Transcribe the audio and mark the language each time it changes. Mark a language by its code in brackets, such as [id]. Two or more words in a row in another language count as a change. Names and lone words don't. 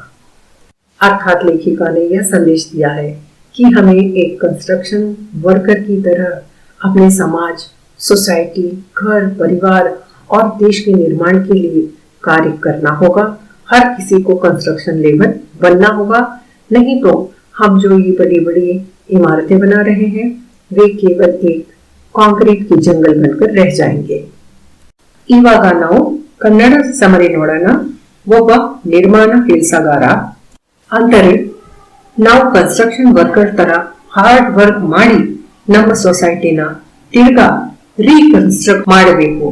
[hi] अर्थात लेखिका ने यह संदेश दिया है कि हमें एक [en] construction worker [hi] की तरह अपने समाज, सोसाइटी, घर, परिवार और देश के निर्माण के लिए कार्य करना होगा। हर किसी को [en] construction labour [hi] बनना होगा, नहीं तो हम जो ये बड़ी बड़ी इमारतें बना रहे हैं वे केवल एक कंक्रीट के जंगल बनकर रह जाएंगे। [kn] इवाग ನಾವು ಕನ್ನಡ ಸಮರಿ ನೋಡೋಣ। ಒಬ್ಬ ನಿರ್ಮಾಣ ಕೆಲಸಗಾರ ಅಂದರೆ ನಾವು [en] construction worker [kn] ತರ [en] hard work [kn] ಮಾಡಿ ನಮ್ಮ ಸೊಸೈಟಿನ ತಿರ್ಗಾ ರೀಕನ್ಸ್ಟ್ರಕ್ಟ್ ಮಾಡಬೇಕು।